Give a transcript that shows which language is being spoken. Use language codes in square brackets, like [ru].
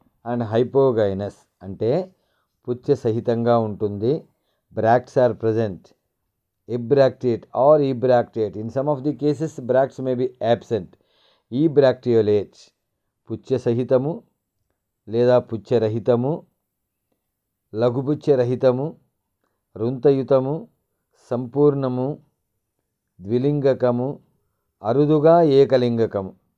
[te] And hypogynous అంటే పుచ్చ సహితంగా ఉంటుంది. [en] Bracts are present ebracteate or ebracteate. In some of the cases, bracts may be absent. [te] Ebracteolate పుచ్చ సహితము లేదా పుచ్చరహితము, లఘుపుచ్చరహితము, రుంతయుతము, సంపూర్ణము, ద్విలింగకము, అరుదుగా ఏకలింగకము.